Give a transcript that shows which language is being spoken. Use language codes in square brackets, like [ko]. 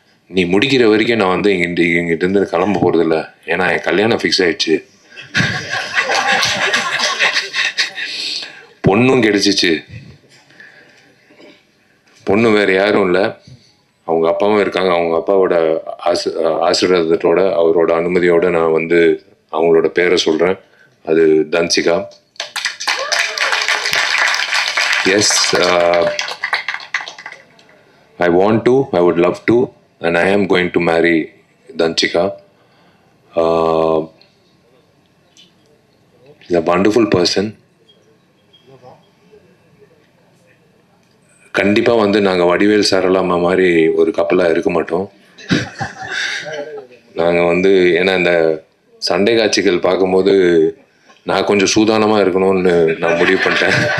[ta] நீ முடிக்கிற வரைக்கும் நான் வந்து இங்கிட்டிருந்து கிளம்ப போகிறதில்ல. ஏன்னா என் கல்யாணம் ஃபிக்ஸ் ஆகிடுச்சு, பொண்ணும் கிடைச்சிச்சு. பொண்ணு வேறு யாரும் இல்லை, அவங்க அப்பாவும் இருக்காங்க. அவங்க அப்பாவோட ஆசீர்வாதத்தோட அவரோட அனுமதியோட நான் வந்து அவங்களோட பேரை சொல்கிறேன். அது Dhanshika. [en] Yes, I want to, I would love to, and I am going to marry Danchika. She's a wonderful person. [ta] கண்டிப்பாக வந்து நாங்கள் வடிவேல் சரளாமா மாதிரி ஒரு கப்பலாக இருக்க மாட்டோம். நாங்கள் வந்து ஏன்னா இந்த சண்டை காட்சிகள் பார்க்கும்போது நான் கொஞ்சம் சூதானமாக இருக்கணும்னு நான் முடிவு பண்ணிட்டேன்.